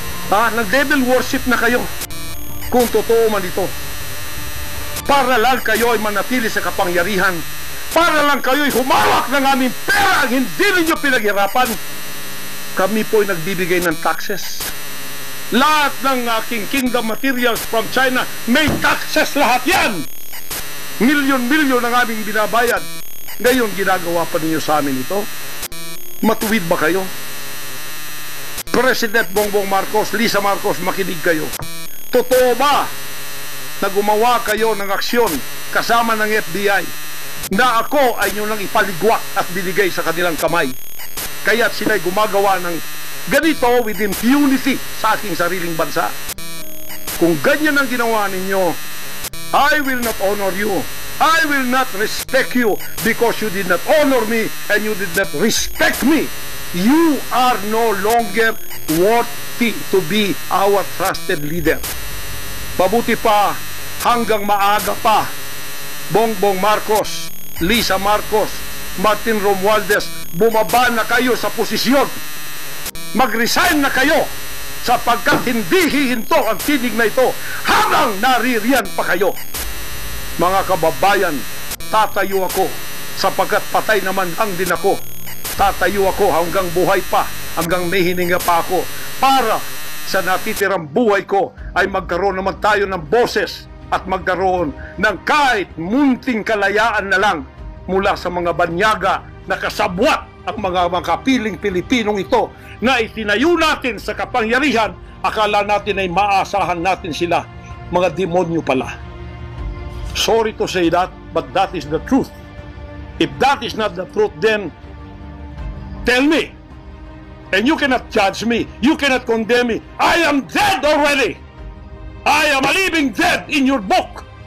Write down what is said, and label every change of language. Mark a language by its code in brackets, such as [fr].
[tl] Nag-devil worship na kayo kung totoo man ito. Para lang kayo ay manatili sa kapangyarihan, para lang kayo ay humawak ng aming pera ang hindi ninyo pinaghirapan. Kami po ay nagbibigay ng taxes. Lahat ng aking [en] kingdom materials from China, [tl] may taxes lahat yan. Milyon-milyon ang aming binabayad. Ngayon, ginagawa pa ninyo sa amin ito? Matuwid ba kayo? President Bongbong Marcos, Lisa Marcos, makinig kayo. Totoo ba na gumawa kayo ng aksyon kasama ng FBI na ako ay nyo nang ipaligwak at binigay sa kanilang kamay? Kaya't sila'y gumagawa ng ganito [en] with impunity [tl] sa aking sariling bansa. Kung ganyan ang ginawa ninyo, [en] I will not honor you. I will not respect you because you did not honor me and you did not respect me. You are no longer worthy to be our trusted leader. [tl] Mabuti pa, hanggang maaga pa, Bongbong Marcos, Lisa Marcos, Martin Romualdez, bumaba na kayo sa posisyon. Mag-resign na kayo sapagkat hindi hihinto ang tinig na ito habang naririyan pa kayo. Mga kababayan, tatayo ako sapagkat patay naman ang din ako. Tatayo ako hanggang buhay pa, hanggang may hininga pa ako, para sa natitirang buhay ko ay magkaroon naman tayo ng boses at magkaroon ng kahit munting kalayaan na lang mula sa mga banyaga na kasabwat ang mga makapiling Pilipinong ito na itinayo natin sa kapangyarihan. Akala natin ay maasahan natin sila. Mga demonyo pala. [en] Sorry to say that, but that is the truth. If that is not the truth, then tell me. And you cannot judge me. You cannot condemn me. I am dead already. I am a living dead in your book.